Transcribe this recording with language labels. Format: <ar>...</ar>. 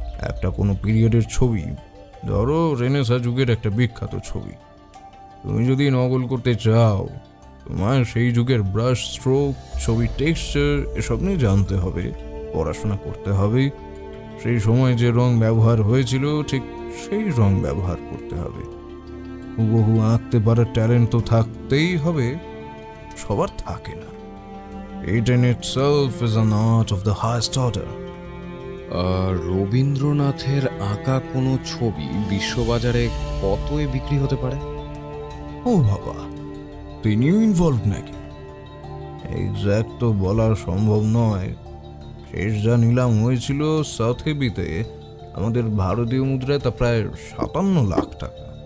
<bn>একটা কোনো পিরিয়ডের ছবি, ধরো রেনেসা যুগের একটা বিখ্যাত ছবি, তুমি যদি নকল করতে চাও, তোমার সেই যুগের ব্রাশ স্ট্রোক, ছবির টেক্সচার এসব নিয়ে জানতে হবে, পড়াশোনা করতে হবে। সেই সময় যে রং ব্যবহার হয়েছিল ঠিক সেই রং ব্যবহার করতে হবে। হুবহু আঁকতে পারার ট্যালেন্ট তো থাকতেই হবে, সবার থাকে না।</bn> <en>It in itself is an art of the highest order.</en> <bn>রবীন্দ্রনাথের আঁকা কোনো ছবি বিশ্ববাজারে কতই বিক্রি হতে পারে? ও বাবা, তিনিও ইনভলভ নাকি? এক্স্যাক্ট তো বলা সম্ভব নয়। শেষ যা নিলাম হয়েছিল সাথেবিতে, আমাদের ভারতীয় মুদ্রায় তা প্রায় 57 লাখ টাকা।</bn>